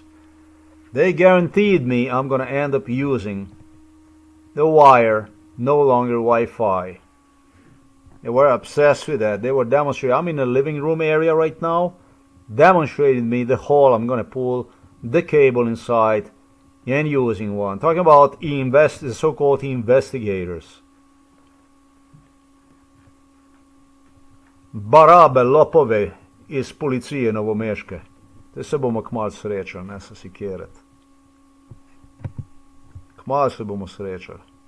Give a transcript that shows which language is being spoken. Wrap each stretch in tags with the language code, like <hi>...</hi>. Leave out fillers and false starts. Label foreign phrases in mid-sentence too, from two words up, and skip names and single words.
<en>They guaranteed me I'm going to end up using the wire, no longer Wi-Fi. They were obsessed with that. They were demonstrating. I'm in the living room area right now, demonstrating me the hole. I'm going to pull the cable inside and using one. Talking about the so-called investigators.</en> <sl>Barabe, lopove iz policije novomeške. Te se bomo kmalu srečali, ne se sikirati. Kmalu se bomo srečali.</sl>